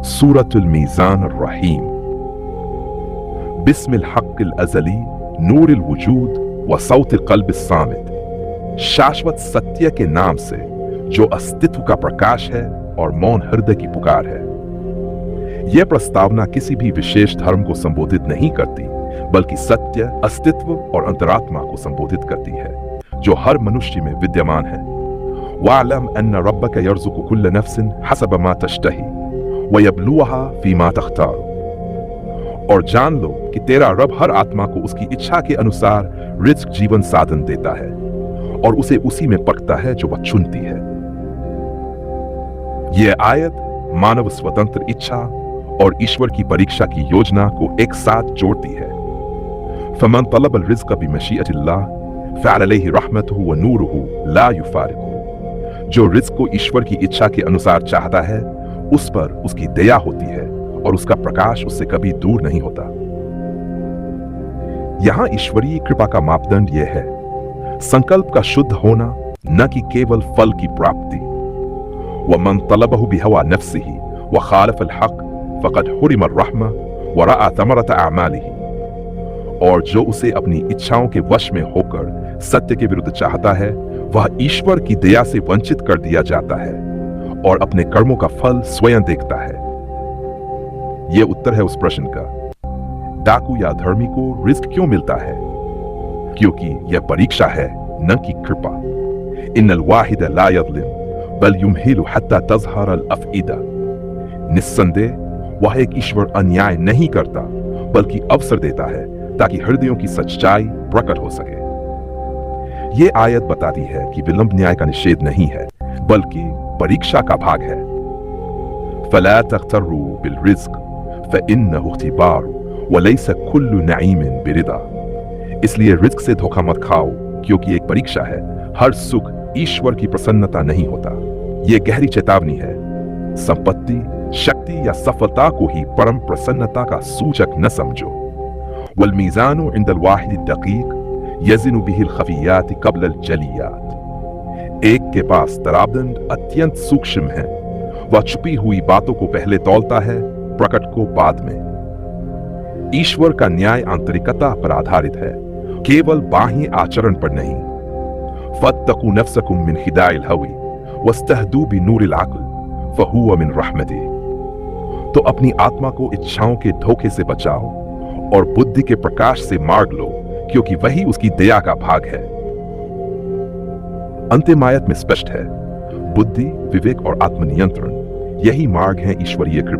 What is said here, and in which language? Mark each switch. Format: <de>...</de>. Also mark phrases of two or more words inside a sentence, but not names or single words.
<ar>سورة الميزان الرحيم. بسم الحق الأزلي نور الوجود وصوت القلب الصامت.</ar> <hi>शाश्वत सत्य के नाम से जो अस्तित्व का प्रकाश है और मौन हृदय की पुकार है। यह प्रस्तावना किसी भी विशेष धर्म को संबोधित नहीं करती, बल्कि सत्य, अस्तित्व और अंतरात्मा को संबोधित करती है, जो हर मनुष्य में विद्यमान है।</hi> <ar>واعلم أن ربك يرزق كل نفس حسب ما تشتهي ويبلوها فيما تختار.</ar> <hi>और जान लो कि तेरा रब हर आत्मा को उसकी इच्छा के अनुसार रिज़्क़ जीवन साधन देता है और उसे उसी में पकता है जो वह चुनती है। यह आयत मानव स्वतंत्र इच्छा और ईश्वर की परीक्षा की योजना को एक साथ जोड़ती है।</hi> <ar>فمن طلب الرزق بمشيئة الله فعليه رحمته ونوره لا يفارقه.</ar> <hi>जो रिज़्क़ को ईश्वर की इच्छा के अनुसार चाहता है, उस पर उसकी दया होती है और उसका प्रकाश उससे कभी दूर नहीं होता। यहां ईश्वरीय कृपा का मापदंड यह है संकल्प का शुद्ध होना, न कि केवल फल की प्राप्ति।</hi> <ar>ومن طلبه بهوى نفسه وخالف الحق فقد حرم الرحمة ورأى ثمرة أعماله.</ar> <hi>और जो उसे अपनी इच्छाओं के वश में होकर सत्य के विरुद्ध चाहता है, वह ईश्वर की दया से वंचित कर दिया जाता है और अपने कर्मों का फल स्वयं देखता है। यह उत्तर है उस प्रश्न का, डाकू या धर्मी को रिज़्क़ क्यों मिलता है? क्योंकि यह परीक्षा है, न कि कृपा।</hi> <ar>إن الواحد لا يظلم بل يمهل حتى تظهر الأفئدة.</ar> <hi>निस्संदेह वह एक ईश्वर अन्याय नहीं करता, बल्कि अवसर देता है ताकि हृदयों की सच्चाई प्रकट हो सके। यह आयत बताती है कि विलंब न्याय का निषेध नहीं है, बल्कि परीक्षा का भाग है।</hi> <ar>فلا تغتروا بالرزق فإنه اختبار وليس كل نعيم برضا.</ar> <hi>इसलिए रिज़्क़ से धोखा मत खाओ, क्योंकि एक परीक्षा है। हर सुख ईश्वर की प्रसन्नता नहीं होता। यह गहरी चेतावनी है। संपत्ति, शक्ति या सफलता को ही परम प्रसन्नता का सूचक न समझो।</hi> <ar>والميزان عند الواحد دقيق يزن به الخفيات قبل الجليات.</ar> <hi>एक के पास तराबदंड अत्यंत सूक्ष्म है, वह छुपी हुई बातों को पहले तौलता है, प्रकट को बाद में। ईश्वर का न्याय आंतरिकता पर आधारित है, केवल बाह्य आचरण पर नहीं।</hi> <ar>فاتقوا نفسكم من خداع الهوى واستهدوا بنور العقل فهو من رحمته.</ar> <hi>तो अपनी आत्मा को इच्छाओं के धोखे से बचाओ और बुद्धि के प्रकाश से मार्ग लो, क्योंकि वही उसकी दया का भाग है। अंतिम आयत में स्पष्ट है, बुद्धि, विवेक और आत्मनियंत्रण यही मार्ग है ईश्वरीय कृपा।</hi>